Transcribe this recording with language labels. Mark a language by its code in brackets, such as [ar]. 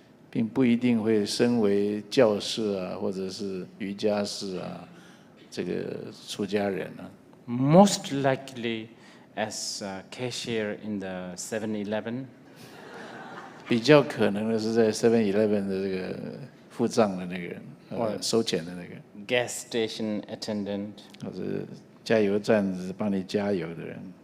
[zh] 并不一定会身为教士啊，或者是瑜伽士啊，这个出家人啊。 [en] Most likely as a cashier in the 7-Eleven. [zh] 比较可能的是在 7-Eleven 的这个付账的那个人，收钱的那个。 [en] Gas station attendant. [zh] 或者加油站帮你加油的人。